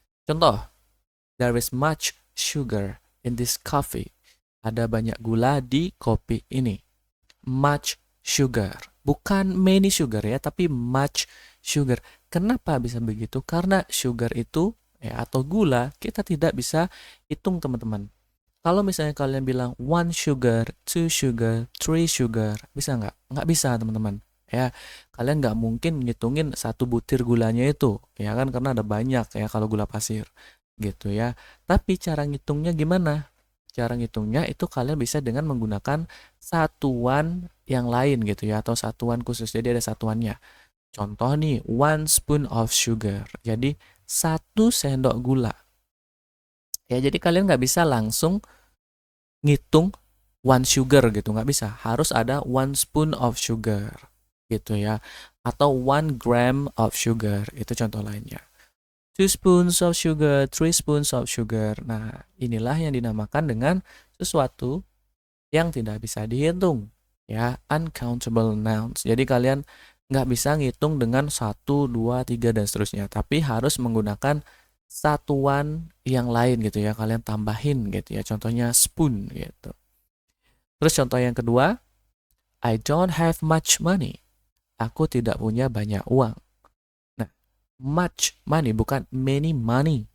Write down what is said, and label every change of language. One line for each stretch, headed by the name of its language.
English: Contoh, there is much sugar in this coffee.
Indonesian: Ada banyak gula di kopi ini.
English: Much sugar.
Indonesian: Bukan
English: many sugar
Indonesian: ya, tapi
English: much sugar.
Indonesian: Kenapa bisa begitu? Karena sugar itu ya atau gula kita tidak bisa hitung teman-teman. Kalau misalnya kalian bilang
English: one sugar, two sugar, three sugar,
Indonesian: bisa nggak? Nggak bisa teman-teman. Ya, kalian nggak mungkin ngitungin satu butir gulanya itu, ya kan? Karena ada banyak ya kalau gula pasir, gitu ya. Tapi cara ngitungnya gimana? Cara ngitungnya itu kalian bisa dengan menggunakan satuan yang lain gitu ya, atau satuan khusus. Jadi ada satuannya. Contoh nih,
English: one spoon of sugar.
Indonesian: Jadi satu sendok gula. Ya, jadi kalian nggak bisa langsung ngitung
English: one sugar
Indonesian: gitu, nggak bisa. Harus ada
English: one spoon of sugar
Indonesian: gitu ya. Atau
English: one gram of sugar,
Indonesian: itu contoh lainnya.
English: Two spoons of sugar, three spoons of sugar.
Indonesian: Nah, inilah yang dinamakan dengan sesuatu yang tidak bisa dihitung. Ya, uncountable nouns. Jadi kalian nggak bisa ngitung dengan satu, 2, 3 dan seterusnya. Tapi harus menggunakan satuan yang lain gitu ya. Kalian tambahin gitu ya. Contohnya spoon gitu. Terus contoh yang kedua,
English: I don't have much money.
Indonesian: Aku tidak punya banyak uang.
English: Nah, much money
Indonesian: bukan
English: many money.